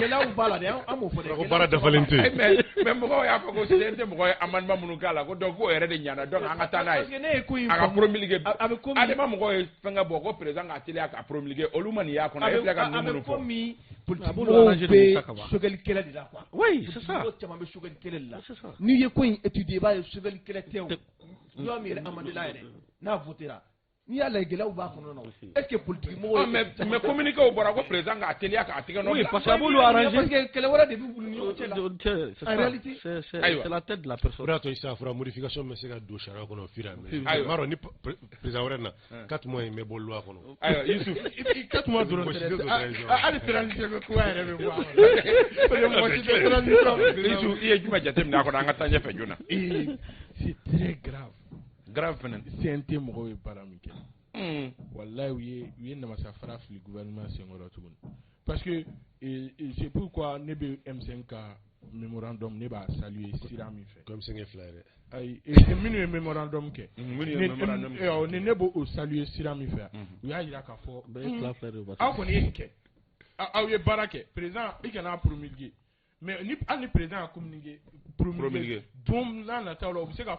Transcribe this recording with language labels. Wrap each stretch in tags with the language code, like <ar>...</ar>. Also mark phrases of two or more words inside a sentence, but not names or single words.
<bm>gɛlɛyaw b'a la dɛ an m'o fɔ dɛ ko baara dafalen tɛ mais mɔgɔw y'a fɔ ko CEDEAO tɛ mɔgɔ ye amendement minnu k'a la ko donc k'o yɛrɛ de ɲana donc an ka taa n'a ye a ka promulguer ale ma mɔgɔw ye fɛnkɛ bɔ ko président ka teliya ka promulguer olu ma nin y'a kɔnɔ e filɛ ka nin minnu fɔ politique bɛ sogɛli kɛlɛ de la quoi</bm> <fr>oui c'est ça</fr> <bm>caman bɛ sogɛli kɛlɛ de la n'i ye ko in étudier i b'a ye sogɛli kɛlɛ tɛ o loi min yɛrɛ amendé la yɛrɛ n'a votera n'i y'a lajɛ gɛlɛyaw b'a kɔnɔ na</bm> <fr>est ce que</fr> <bm>politique mɔgɔw mais communiqué o bɔra ko président k'a teliya k'a tigɛ nɔ</bm> <fr>oui parce que</fr> <bm>a b'olu arranger</bm> <fr>parce que</fr> <bm>kɛlɛ wɛrɛ de b'u bolo ni ɲɔgɔn cɛ la</bm> <fr>en réalité c'est la tête de la personne</fr> <bm>o de y'a to sisan a fɔra modification bɛ se ka don sariya kɔnɔ</bm> <fr>au fur et à mesure</fr> <bm>m'a dɔn ni président wɛrɛ na 4 mois in bɛ bɔ loi kɔnɔ ayiwa Yusuf 4 mois dɔrɔn tɛ hali transition bɛ kuwa yɛrɛ bɛ bɔ a kɔnɔ Yusuf i ye jumɛn jateminɛ a kɔnɔ an ka taa ɲɛfɛ joona</bm> <fr>c'est très grave</fr> <bm>fɛnɛ CNT mɔgɔw ye baara min kɛ wallahi u ye namasa fara fili gouvernement senkɔrɔ tuguni</bm> <fr>parce que c'est pourquoi</fr> <bm>ne bɛ M5 ka mémorandum ne b'a saluer sira min fɛ</bm> <fr>comme c'est</fr> <bm>fila yɛrɛ ayi minnu ye mémorandum kɛ ni ne b'o saluer sira min fɛ u y'a jira k'a fɔ aw kɔni ye nin kɛ aw ye baara kɛ président i kana promulguer mais hali ni président y'a promulguer don n'a nataw la u bɛ se k'a fɔ</bm>